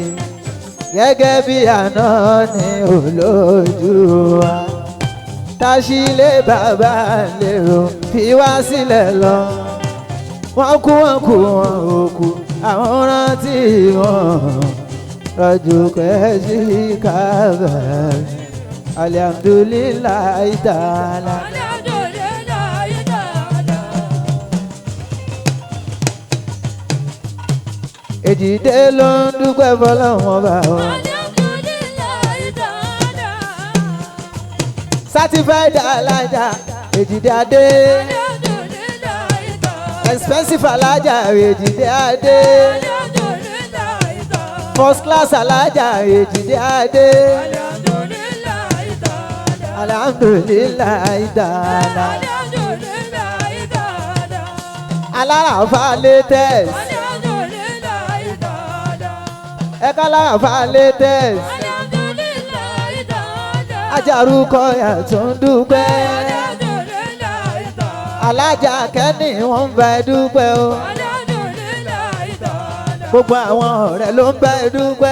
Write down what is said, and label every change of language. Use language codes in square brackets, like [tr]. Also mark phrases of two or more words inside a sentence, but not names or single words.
[yo] Gẹ́gẹ́ bí àná ní olójú wa. Tàṣìlẹ̀ bàbá ń lérò fi wá sílẹ̀ lọ. Wọ́n kú wọn ò kú, àwọn rántí wọn. Rọ̀jò kẹ́sì kábàárì. [ar] الحمد لله تعالى. الحمد لله تعالى. [yo] Èjìdé ló ń dúpẹ́ fọlọ́run ọba o. [ar] الحمد لله تعالى. [yo] Certified alájà Èjìdé Adé. [ar] الحمد لله تعالى. [yo] Expensive alájà Èjìdé Adé. [ar] الحمد لله تعالى. [en] First class [yo] alájà Èjìdé Adé. [ar] الحمد لله تعالى. الحمد لله تعالى. الحمد لله تعالى. [yo] Aláràfà latest. [ar] الحمد لله تعالى. [yo] Ẹ̀ka aláràfà latest. [ar] الحمد لله تعالى. [yo] Ajárúkọ yàtọ̀ ń dúpẹ́. [ar] الحمد لله تعالى. [yo] Alájà Kẹ́ni wọ́n ń bá ẹ dúpẹ́ o. [ar] الحمد لله تعالى. [yo] Gbogbo àwọn ọ̀rẹ́ ló ń bá ẹ dúpẹ́.